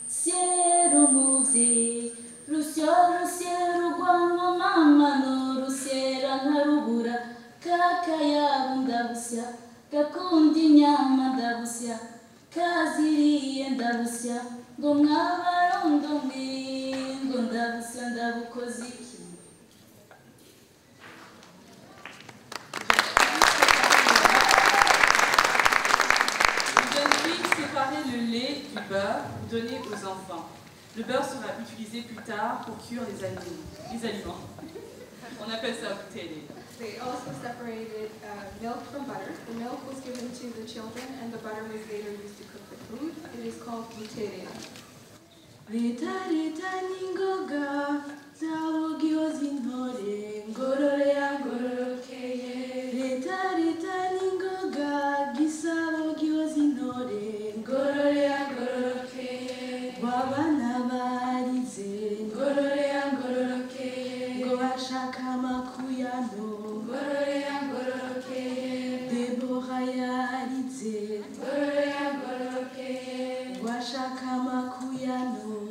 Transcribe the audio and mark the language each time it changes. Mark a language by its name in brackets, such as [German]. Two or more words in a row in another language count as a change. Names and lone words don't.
[Kinyarwanda] rusyo rusyera urwanwa mamano rusyera nkarubura kakayabu ndabusya gakunda inyama ndabusya kaziriye ndabusya ngo mwabarondo mwigo ndabusya ndabukoze iki [French] Une jeune fille séparait le lait du beurre donné aux enfants. Le beurre sera utilisé plus tard pour cuire les aliments. On appelle ça bouteille. [English] They also separated milk from butter. The milk was given to the children and the butter was later used to cook the food. It is called butere. [Kinyarwanda] Rita ningoga zawogio zintore ngorore ngororokeye Rita ningoga gisawogio zintore ngorore ngororokeye wabana barize ngorore ngororokeye ngo bashaka makuyano ngorore ngororokeye Debora yarize ngorore ngororokeye washaka makuyano